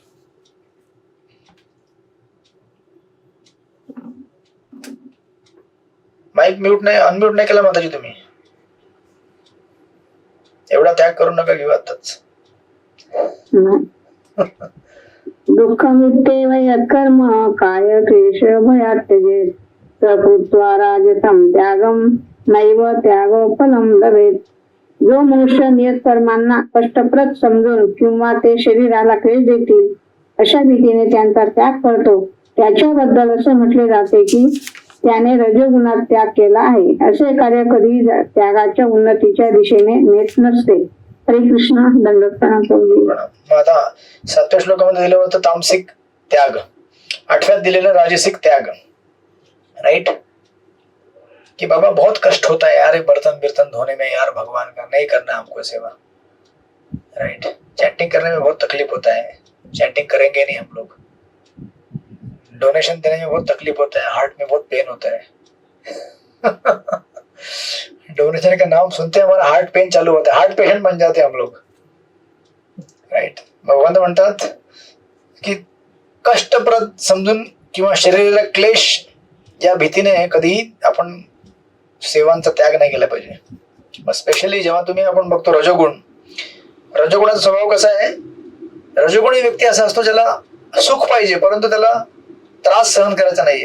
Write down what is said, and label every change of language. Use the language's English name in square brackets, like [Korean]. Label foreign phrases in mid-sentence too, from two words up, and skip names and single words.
[Marathi] माईक म्यूट नाही, अनम्यूट नाही केला माताजी तुम्ही. एवढा त्याग करू नका घेऊ आताच. [Sanskrit] दुःखमित्ते वय कर्म काय क्लेश भयात्यजे प्रभुत्वा राजसं त्यागम नैव त्यागो फलम लभेत. [Marathi] जो मनुष्य नियत कर्मांना कष्टप्रद समजून किंवा ते शरीराला क्लेश देतील अशा भीतीने त्यांचा त्याग करतो त्याच्याबद्दल असं म्हटले जाते की त्याने रजोगुणात त्याग केला आहे. असे कार्य कधी त्यागाच्या उन्नतीच्या दिशेने नेत नसते. हरे कृष्ण. दंडोत्तरांपूर्वी आता 7व्या श्लोकामध्ये दिलं होतं तामसिक त्याग, 8व्यात दिलेलं राजसिक त्याग. [Hindi] राइट कि बाबा बहुत कष्ट होता है यार बर्तन बिर्तन धोने में, यार भगवान का नहीं करना हमको सेवा. राइट चैंटिंग करने में बहुत तकलीफ होता है, चैंटिंग करेंगे नहीं हम लोग. डोनेशन देने में बहुत तकलीफ होता है, हार्ट में बहुत पेन होता है. डोनेशन का नाम सुनते हैं हमारा [English] heart pain [Hindi] चालू होता है, [English] heart patient [Hindi] बन जाते हैं हम लोग. [Marathi] राइट भगवान म्हणतात की कष्टप्रद समजून किंवा शरीराला क्लेश या भीतीने कधी आपण सेवांचा त्याग नाही केला पाहिजे. स्पेशली जेव्हा तुम्ही आपण बघतो रजोगुणाचा स्वभाव कसा आहे. रजोगुणी व्यक्ती असा असतो ज्याला सुख पाहिजे परंतु त्याला त्रास सहन करायचा नाही.